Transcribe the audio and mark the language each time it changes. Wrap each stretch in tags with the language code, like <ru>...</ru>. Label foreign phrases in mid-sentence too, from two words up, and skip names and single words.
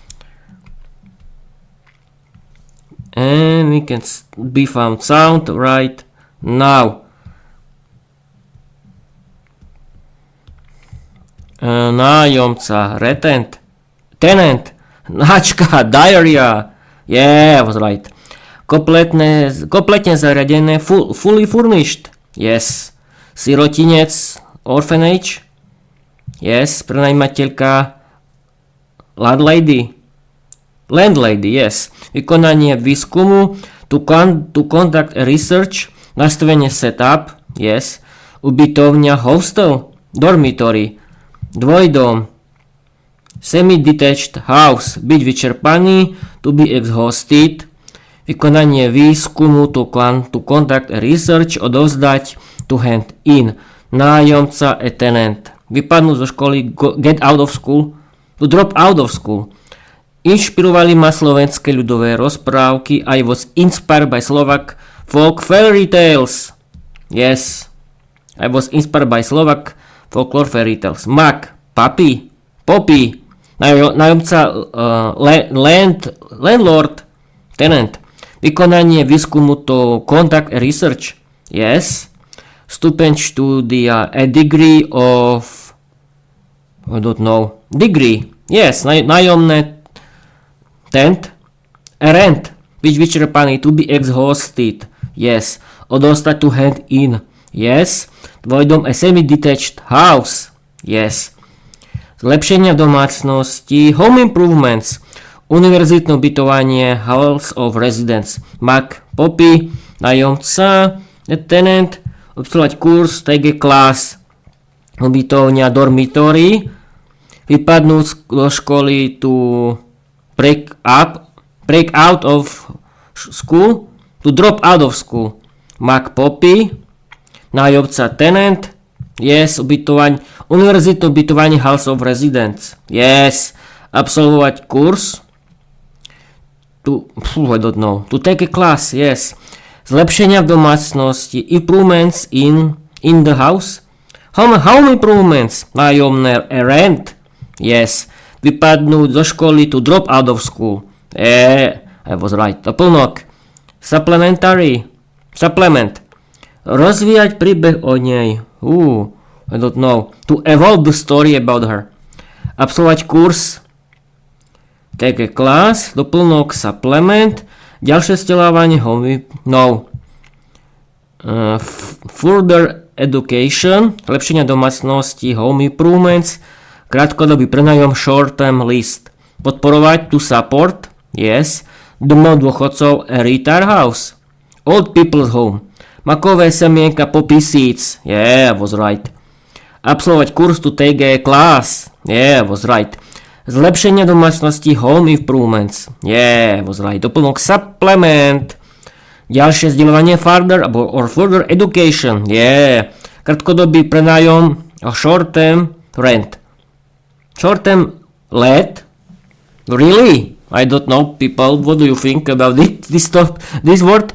<en>And we can be found sound right now.</en> <sk>Nájomca, tenant, hnačka, diarrhea.</sk> <en>Yeah, I was right.</en> <sk>Kompletne zariadené,</sk> <en>fully furnished. Yes. Sirotinec, orphanage. Yes. Prenajímateľka, landlady, yes.</en> <sk>Vykonanie výskumu,</sk> <en>to conduct a research. Nastavenie setup, yes. Ubytovňa, hostel, dormitory. Dvojdom, semi-detached house,</en> <sk>byť vyčerpaný,</sk> <en>to be exhausted.</en> <sk>Vykonanie výskumu,</sk> <en>to conduct a research, odovzdať, to hand in.</en> <sk>Nájomca,</sk> <en>a tenant.</en> <sk>Vypadnúť zo školy,</sk> <en>get out of school, to drop out of school.</en> <sk>Inšpirovali ma slovenské ľudové rozprávky.</sk> <en>I was inspired by Slovak folk fairy tales. Yes, I was inspired by Slovak folklore fairy tales. Mak, papi, poppy, nájomca, landlord, tenant.</en> <sk>Vykonanie výskumu</sk> <en>to conduct a research. Yes.</en> <sk>Stupeň štúdia,</sk> <en>a degree of, I don't know, degree. Yes, nájomné, tent, a rent,</en> <sk>byť vyčerpaný,</sk> <en>to be exhausted. Yes. Odostať, to hand in. Yes.</en> <sk>Tvoj dom,</sk> <en>a semi-detached house. Yes.</en> <sk>Zlepšenia domácnosti,</sk> <en>home improvements,</en> <sk>univerzitné ubytovanie,</sk> <en>house of residence, mak, popy,</en> <sk>nájomca, tenant, obsluhovať kurz,</sk> <en>take a class,</en> <sk>ubytovňa, dormitory, vypadnúť do školy,</sk> <en>to break out of school, to drop out of school, mak, popy, nájomca, tenant, yes,</en> <sk>ubytovanie, univerzitné ubytovanie,</sk> <en>house of residence, yes,</en> <sk>absolvovať kurz,</sk> <en>I don't know, to take a class, yes,</en> <sk>zlepšenia v domácnosti,</sk> <en>improvements in the house, home improvements, nájomné, rent, yes,</en> <sk>vypadnúť zo školy,</sk> <en>to drop out of school, I was right,</en> <sk>doplnok, supplement, rozvíjať príbeh o nej,</sk> <en>I don't know, to evolve the story about her,</en> <sk>absolvovať kurz,</sk> <en>take a class,</en> <sk>doplnok, supplement, ďalšie vzdelávanie,</sk> <en>further education,</en> <sk>zlepšenia domácnosti,</sk> <en>home improvements,</en> <sk>krátkodobý prenájom,</sk> <en>short term list, podporovať, to support, yes,</en> <sk>domov dôchodcov,</sk> <en>a retire house, old people's home,</en> <sk>makové semienka,</sk> <en>poppy seeds, I was right,</en> <sk>absolvovať kurz,</sk> <en>to take a class, I was right,</en> <sk>zlepšenia domácnosti,</sk> <en>home improvements, I was right,</en> <sk>doplnok, supplement, ďalšie vzdelávanie,</sk> <en>further education,</en> <sk>krátkodobý prenájom,</sk> <en>short term rent, short term let, really? I don't know, people, what do you think about this word?</en>